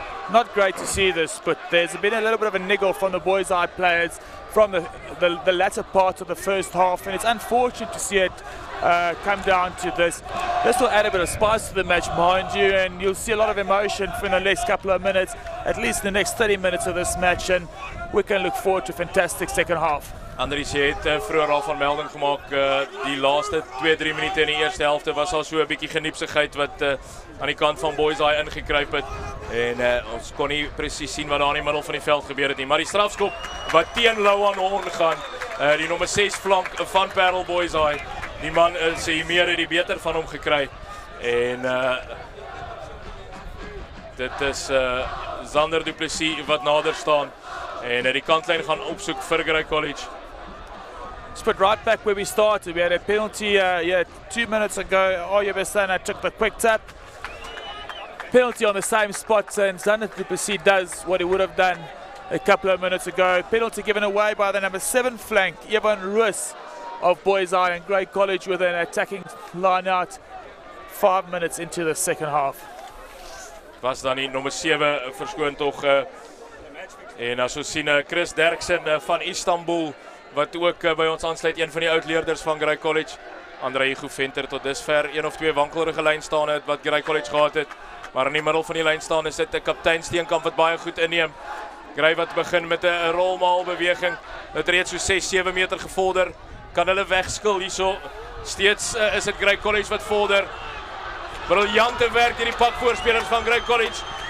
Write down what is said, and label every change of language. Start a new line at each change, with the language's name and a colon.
English: Not great to see this, but there's been a little bit of a niggle from the Boys High players from the latter part of the first half, and it's unfortunate to see it come down to this. This will add a bit of spice to the match, mind you, and you'll see a lot of emotion for the next couple of minutes, at least the next 30 minutes of this match, and we can look forward to a fantastic second half.
Afrikaans: Andries, jy het vroeër al van melding gemaak, die laaste 2-3 minute in die eerste helfte was al so 'n bietjie geniepsigheid wat aan die kant van Boys High ingekruip het. En ons kon nie presies sien wat daar in die middel van die veld gebeur het nie. Maar die strafskop wat teen Lauan Horn gaan, die nommer 6 flank van Paarl Boys High. Die man sê meer het die beter van hom gekry. En dit is Zander Du Plessis wat nader staan. En die kantlyn gaan opsoek vir Grey College.
English: Let's put right back where we started. We had a penalty 2 minutes ago. AJ Besuidenhout took the quick tap. Penalty on the same spot, and Zander Du Plessis does what he would have done a couple of minutes ago. Penalty given away by the number 7 flank, Evan Roos of Boys High, and Grey College with an attacking line out 5 minutes into the second half.
Afrikaans: Was dan die nommer 7 verskoon tog. En as ons sien Chris Derksen van Istanbul wat ook by ons aansluit, een van die oudleerders van Grey College. André Venter tot dusver 1 of 2 wankelrige lynstaande het wat Grey College gehad het. Maar in die middel van die lyn staan is dit 'n kaptein Steenkamp wat baie goed inneem. Grey wat begin met 'n rolmaal beweging. Dit reeds so 6-7 meter gevorder. Kan hulle wegskil hierso. Steeds is dit Grey College wat vorder. Briljante werk deur die pakvoorspelers van Grey College.